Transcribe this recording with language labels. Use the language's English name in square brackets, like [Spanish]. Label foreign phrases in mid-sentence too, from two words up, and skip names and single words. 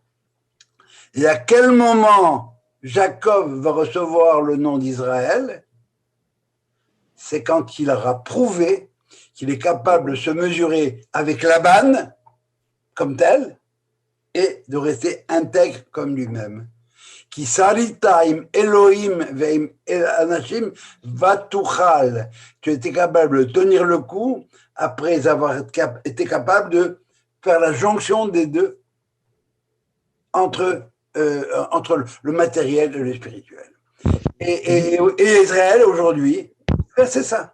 [French] Et à quel moment Jacob va recevoir le nom d'Israël? C'est quand il aura prouvé qu'il est capable de se mesurer avec Laban, comme tel, et de rester intègre comme lui-même. [Hebrew] כי שרית עם אלהים ועם אנשים ותוכל. [French] Tu étais capable de tenir le coup après avoir été capable de faire la jonction des deux entre le matériel et le spirituel. Et Israël aujourd'hui, c'est ça.